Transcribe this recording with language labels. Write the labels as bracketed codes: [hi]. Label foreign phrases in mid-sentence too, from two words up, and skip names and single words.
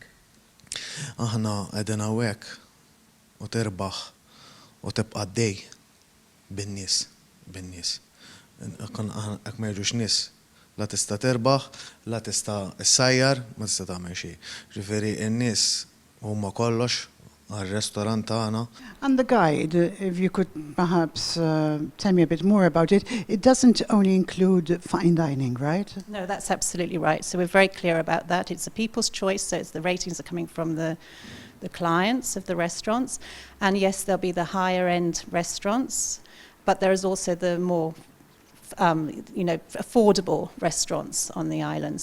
[mt] Aħna qegħdin hawnhekk u tirbaħ u tibqa' għaddej bin-nies. Hekk ma jiġux nies, la tista' tirbaħ, la tista' issajjar, ma tista' tagħmel xejn. Ġifieri n-nies huma kollox għar-restorant tagħna. [en] And the guide, if you could perhaps tell me a bit more about it, it doesn't only include fine dining, right? No, that's absolutely right. So we're very clear about that. It's a people's choice, so it's the ratings are coming from the clients of the restaurants. And yes, there'll be the higher end restaurants, but there is also the more affordable restaurants on the island.